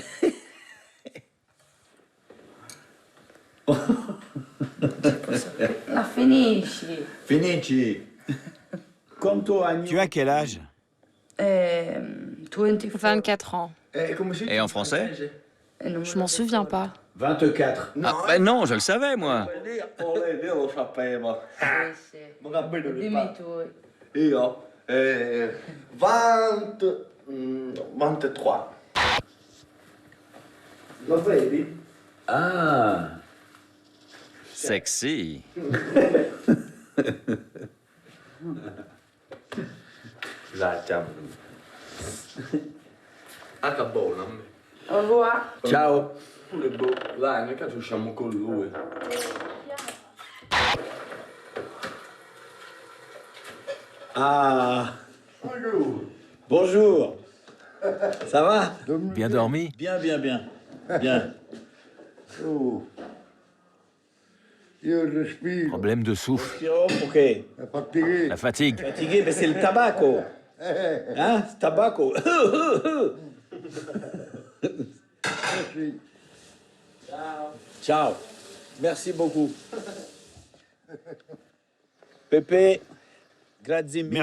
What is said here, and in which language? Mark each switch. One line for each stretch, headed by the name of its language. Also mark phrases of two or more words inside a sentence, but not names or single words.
Italian: La finisci. Finisci.
French: Tu as quel âge? 24 ans. Et en français? Je m'en souviens pas. 24. Ah, ben non, je le savais, moi.
Italian: Lo sapevo. Dimmi tu. Io? 23. Lo vedi? Ah. Sexy. Esatto. Anche buona.
French: Au revoir.
Italian: Ciao. Pure dai, nel caso usciamo con lui. Ah.
French: Bonjour. Ça va? Bien dormi? Bien, bien, bien. Bien.
Italian: Io respiro.
French: Problème de souffle.
Italian: Respiro, ok.
French: Fatigué. La fatigue. Fatigué, mais c'est le tabaco. Hein? C'est tabaco. Ciao. Merci beaucoup. Pepe,
Italian: grazie mille.